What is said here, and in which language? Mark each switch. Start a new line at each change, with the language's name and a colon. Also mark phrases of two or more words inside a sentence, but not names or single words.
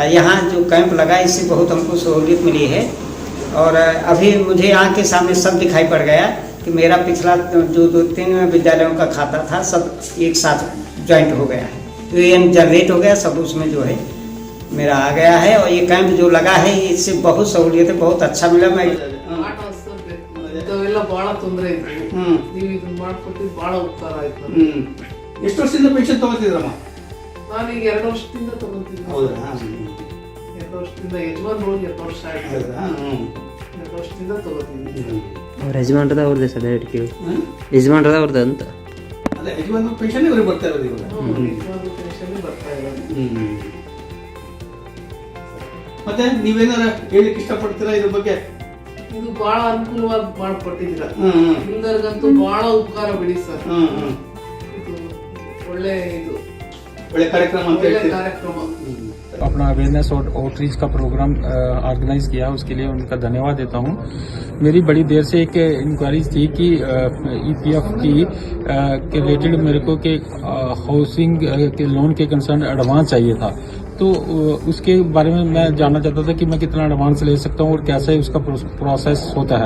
Hindi: यहाँ जो कैंप लगा इससे बहुत हमको सहूलियत मिली है, और अभी मुझे आँख के सामने सब दिखाई पड़ गया कि मेरा पिछला जो 2-3 विद्यालयों का खाता था सब एक साथ ज्वाइंट हो गया है, तो ये जनरेट हो गया, सब उसमें जो है मेरा आ गया है। और ये कैंप जो लगा है इससे बहुत सहूलियत है, बहुत अच्छा मिला। मैं
Kannada: ಭಾಳ ತೊಂದರೆ ಇತ್ತು, ನೀವು ಇದನ್ನ ಮಾಡ್ಕೊಟ್ಟಿದ್ದು ಭಾಳ ಉಪಕಾರ ಆಯ್ತು. ಎಷ್ಟು ವರ್ಷದಿಂದ ಪೆನ್ಷನ್ ತಗೋತಿದ್ರಮ್ಮ? ನಾನೀಗ 2 ವರ್ಷದಿಂದ ತಗೋತಿದ್ದೆ. ಹೌದಾ? 2 ವರ್ಷದಿಂದ ಯಜಮಾನ್ ಹೋಗಿ 2 ವರ್ಷ ಆಯ್ತು. 2 ವರ್ಷದಿಂದ ತಗೋತಿದ್ದೆ. ಅವ್ರ ಯಜಮಾನ್ರದ ಅವ್ರದ್ದು ಸರ್ ಡೈರೆಕ್ಟ್ ಯಜಮಾನ್ರದ ಅವ್ರದ್ದು ಅಂತ ಅದೇ ಯಜಮಾನ್ ಪೆನ್ಷನ್ ಇವ್ರಿಗೆ ಬರ್ತಾ ಇರೋದು ಇವಾಗ. ಯಜಮಾನ್ ಪೆನ್ಷನ್ ಬರ್ತಾ ಇರೋದು. ಮತ್ತೆ ನೀವೇನಾರ ಹೇಳಿಕ್ಕೆ ಇಷ್ಟಪಡ್ತೀರಾ ಇದ್ರ ಬಗ್ಗೆ? ಇದು ಬಹಳ ಅನುಕೂಲವಾಗಿ ಮಾಡ್ಕೊಟ್ಟಿದ್ದೀರಾ. ಹಿಂದರ್ಗಂತೂ ಬಹಳ ಉಪಕಾರ ಬಿಡಿ ಸರ್. ಇದು ಒಳ್ಳೆ ಕಾರ್ಯಕ್ರಮ ಅಂತ ಹೇಳ್ತೀರಾ? ಕಾರ್ಯಕ್ರಮ
Hindi: अपना अवेयरनेस और आउटरीच का प्रोग्राम ऑर्गेनाइज किया, उसके लिए उनका धन्यवाद देता हूं। मेरी बड़ी देर से एक इंक्वायरी थी कि ईपीएफ की के रिलेटेड मेरे को के हाउसिंग के लोन के कंसर्न एडवांस चाहिए था, तो उसके बारे में मैं जानना चाहता था कि मैं कितना एडवांस ले सकता हूं और कैसे उसका प्रोसेस होता है।